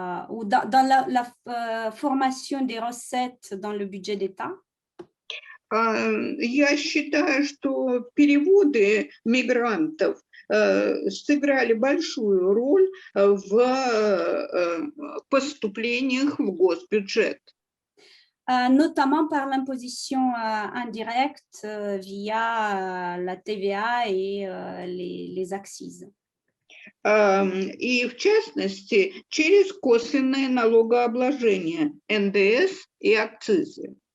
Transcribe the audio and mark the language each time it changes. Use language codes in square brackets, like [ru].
[fr] ou dans la formation des recettes dans le budget d'État. [ru] Я считаю, что переводы мигрантов сыграли большую роль в поступлениях в госбюджет. [fr] Notamment par l'imposition indirecte via la TVA et les accises. [ru] И в частности, через косвенное налогообложение, НДС и акцизы.